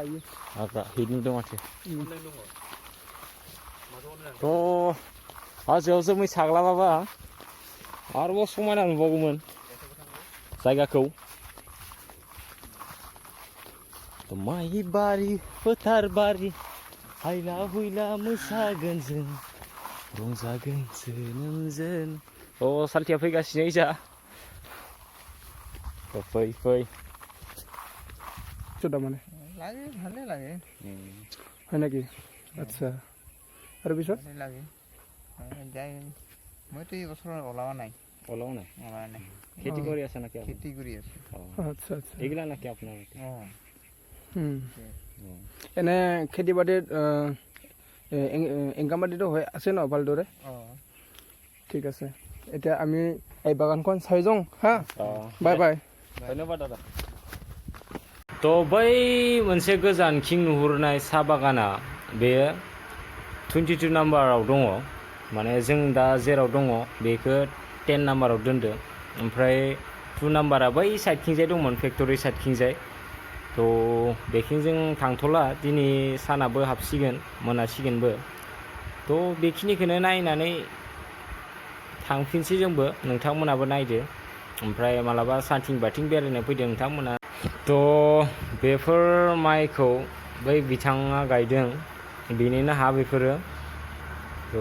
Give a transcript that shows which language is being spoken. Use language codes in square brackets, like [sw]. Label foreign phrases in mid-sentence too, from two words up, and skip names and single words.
[brx] हिट नुदों माथो तो हाजोआव जोमै साग्लाबाबा आरोबाव समायना नुबावगौमोन जायगाखौ तो माइ बारि फोथार बारि हायला हुइला मोसागोन जों रंजागोन जोनोम जोन सालथिया फैगासिनो इजा फै सुदा माने [as] লাগে ভালে লাগে হয় নাকি আচ্ছা আৰু পিছত লাগে যাই মইতো এই বছৰ ওলাৱা নাই ওলাও নাই খেতি কৰি আছে নাকি খেতি কৰি আছো আচ্ছা আচ্ছা এইগিলা নাকি আপোনাৰ এনে খেতি বাতিত ইনকাম বাতিটো হৈ আছে ন ভালদৰে ঠিক আছে এতিয়া আমি এই বাগানখন চাই যাওঁ হা [en] bye bye [brx] धन्यवाद दादा तो बै मोनसे गोजानथिं नुहुरनाय साहा बागाना बेयो 22 नाम्बाराव दङ माने जों दा जेराव दङ बेखौ 10 नाम्बाराव दोनदो ओमफ्राय 2 नाम्बारा बै साइडथिंजाय दंमोन फेक्टरि साइडथिंजाय तो बेखिं जों थांथ'ला दिनै सानाबो हाबसिगोन मोनासिगोनबो तो बेखिनिखौनो नायनानै थांफिनसै जोंबो नोंथांमोनाबो नायदो ओमफ्राय मालाबा सानथिं बाथिं बेरायनो फैदो नोंथांमोना तो बेफोर माइखौ बै बिथाङा गायदों बेनिनो हा बेफोरो तो